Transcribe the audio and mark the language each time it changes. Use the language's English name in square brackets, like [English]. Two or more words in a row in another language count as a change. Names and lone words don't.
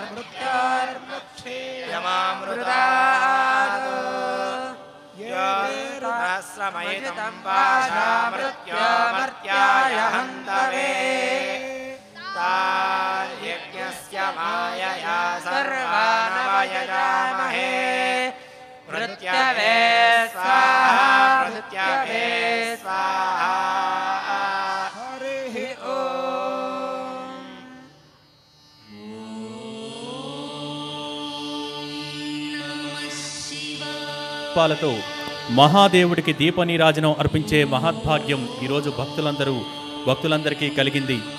[Sanskrit] मृत्योर्मुक्षीयमामृतात् योऽश्रमयितं पाशामृत्योमर्त्याय हन्तवे तार्यज्ञस्य मायया सर्वानवयजामहे मृत्यवे स्वाहा मृत्यवे स्वाहा हरिः [Telugu] పాలతో మహాదేవుడికి దీపనీరాజనం అర్పించే మహద్భాగ్యం ఈరోజు భక్తులందరికీ కలిగింది.